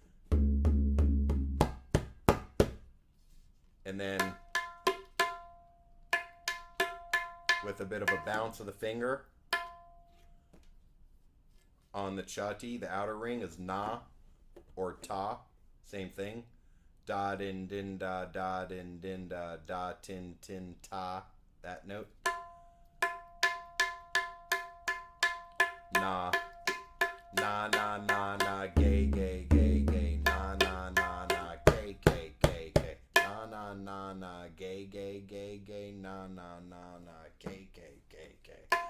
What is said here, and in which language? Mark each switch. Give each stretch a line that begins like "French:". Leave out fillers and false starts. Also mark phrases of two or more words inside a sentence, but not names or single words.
English: And then with a bit of a bounce of the finger on the chatti, the outer ring is na or ta, same thing. Da din din da din din da tin tin ta, that note. Na na na na na gay gay gay gay na na na na gay gay gay gay na na na na gay gay gay gay na na na na gay gay gay gay.